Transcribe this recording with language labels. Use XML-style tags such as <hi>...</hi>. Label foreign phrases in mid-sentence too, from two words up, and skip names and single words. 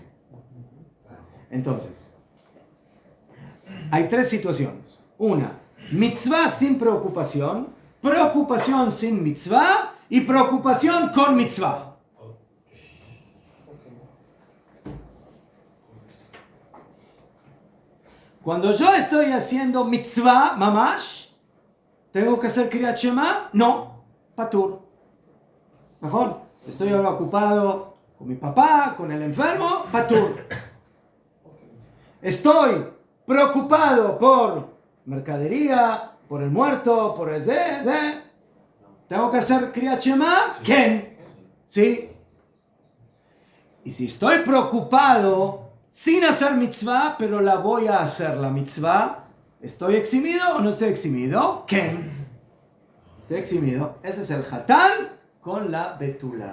<es>Entonces, hay tres situaciones. Una, mitzvah sin preocupación, preocupación sin mitzvah y preocupación con mitzvah. Cuando yo estoy haciendo mitzvah, mamash, ¿tengo que hacer</es> <he>קריאת שמע?</he> <es>No, patur. Mejor, estoy ahora ocupado con mi papá, con el enfermo, patur. Estoy preocupado por mercadería, por el muerto, por el ¿tengo que hacer</es> <he>קריאת שמע?</he> <es>¿Quién? ¿Sí? Y si estoy preocupado sin hacer mitzvah, pero la voy a hacer la mitzvah, ¿estoy eximido o no estoy eximido? ¿Quién? Estoy eximido. Ese es el hatán con la betula.</es>